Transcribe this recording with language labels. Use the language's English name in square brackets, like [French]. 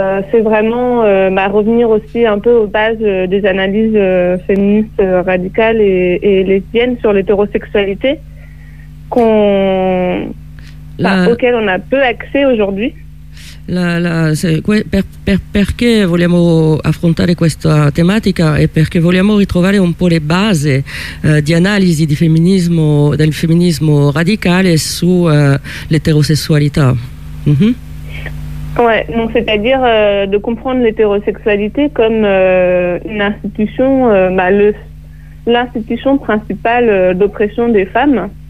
[French] C'est vraiment revenir aussi un peu aux bases des analyses féministes radicales et lesbiennes sur l'hétérosexualité auxquelles on a peu accès aujourd'hui. [Italian] Perché vogliamo affrontare questa tematica e perché vogliamo ritrovare un po' le basi di analisi di femminismo, del femminismo radicale su l'eterosessualità. Mm-hmm. [French] Ouais, donc c'est-à-dire de comprendre l'hétérosexualité comme une institution, l'institution principale d'oppression des femmes.